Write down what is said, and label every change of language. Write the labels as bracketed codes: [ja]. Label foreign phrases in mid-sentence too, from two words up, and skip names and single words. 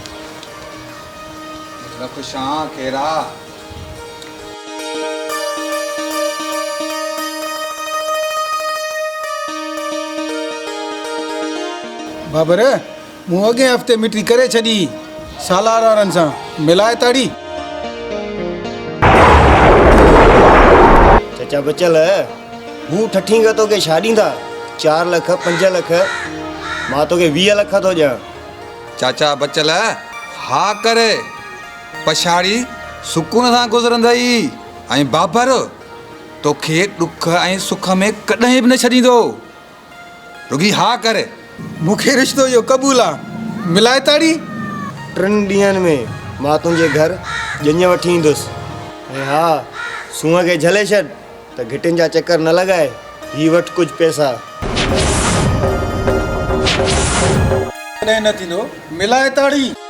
[sd] खुशां खेरा बाबर मूं अॻे हफ़्ते मिटी करे छॾी सालार वारनि सां मिलाए ताड़ी। चचा बचल हू ठठी का तोखे छा ॾींदा 4 लख 5 लख मां तोखे 20 लख थो ॾियां। चाचा बचल हा करे पछाड़ी सुकून सां गुज़रंदई ऐं बाबर तोखे ॾुख ऐं सुख में कॾहिं बि न छॾींदो रुगी हा करे। मूंखे रिश्तो इहो क़बूल आहे मिलाए ताड़ी। 3 ॾींहंनि में मां तुंहिंजे घर ॼञ वठी ईंदुसि ऐं हा सूंहं खे झले छॾ त घिटियुनि जा चकर न लॻाए ही वटि कुझु पैसा। कॾहिं न थींदो मिलाए ताड़ी।